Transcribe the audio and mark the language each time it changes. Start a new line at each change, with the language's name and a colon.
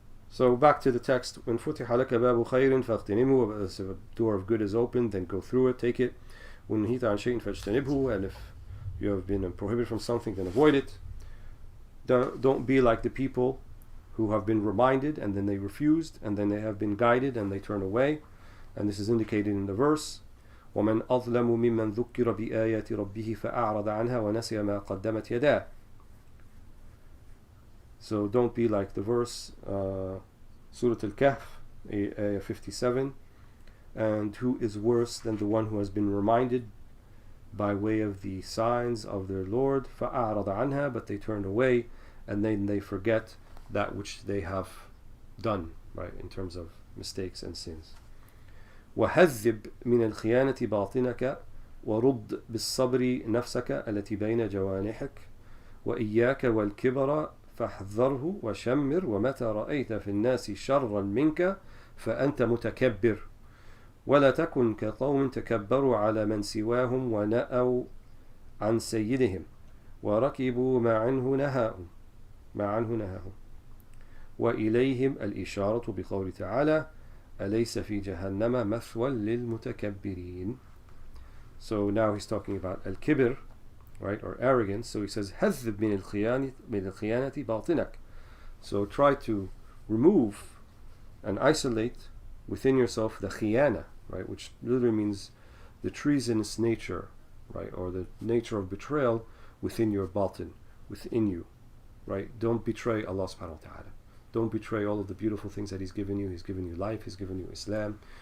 English: So back to the text. When
Arabic: فُتِحَ لَكَ بَابُ خَيْرٍ فَاغْتَنِمْهُ,
English: if a door of good is opened, then go through it, take it.
Arabic: وَإِنْ نُهِيتَ عَنْ شَيْءٍ فَاجْتَنِبْهُ,
English: and if you have been prohibited from something, then avoid it. Don't be like the people who have been reminded and then they refused, and then they have been guided and they turn away. And this is indicated in the verse,
Arabic: وَمَنْ أَظْلَمُ مِمَّنْ ذُكِّرَ بِآيَاتِ رَبِّهِ فَأَعْرَضَ عَنْهَا وَنَسِيَ مَا قَدَّمَتْ يَدَاهُ.
English: So don't be like the verse, Surah Al-Kahf, ayah 57, and who is worse than the one who has been reminded by way of the signs of their Lord,
Arabic: فَأَعْرَضَ عَنْهَا,
English: but they turn away and then they forget that which they have done, right, in terms of mistakes and sins.
Arabic: وهذب من الخيانة باطنك ورد بالصبر نفسك التي بين جوانحك وإياك والكبر فاحذره وشمر ومتى رأيت في الناس شرا منك فأنت متكبر ولا تكن كقوم تكبروا على من سواهم ونأوا عن سيدهم وركبوا ما عنه نهاهم وإليهم الإشارة بقول تعالى أليس في جهنم مثوى للمتكبرين.
English: So now he's talking about al-kibr, right, or arrogance. So he says
Arabic: هذب من الخيانة باطنك.
English: So try to remove and isolate within yourself the khiyana, right, which literally means the treasonous nature, right, or the nature of betrayal within your batin, within you, right. Don't betray Allah subhanahu wa ta'ala. Don't betray all of the beautiful things that He's given you. He's given you life. He's given you Islam.